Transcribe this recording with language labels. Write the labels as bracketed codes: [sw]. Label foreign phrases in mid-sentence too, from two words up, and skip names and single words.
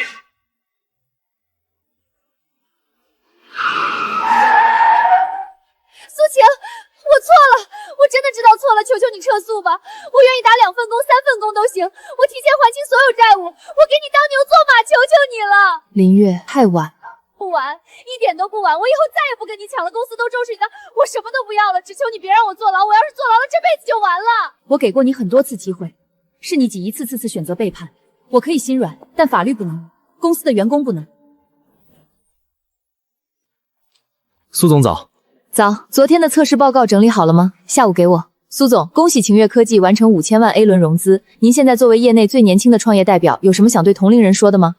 [zh] 苏晴，我错了，我真的知道错了，求求你撤诉吧！我愿意打2份工、3份工都行，我提前还清所有债务，我给你当牛做马，求求你了！林月，太晚了。不晚，一点都不晚，我以后再也不跟你抢了，公司都重视你的，我什么都不要了，只求你别让我坐牢，我要是坐牢了，這輩子就完了。我給過你很多次機會，是你幾一次次選擇背叛，我可以心軟，但法律不能，公司的員工不能。蘇總早。早，昨天的測試報告整理好了嗎？下午給我。蘇總，恭喜晴越科技完成5000萬 A 輪融資，您現在作為業內最年輕的創業代表，有什麼想對同齡人說的嗎？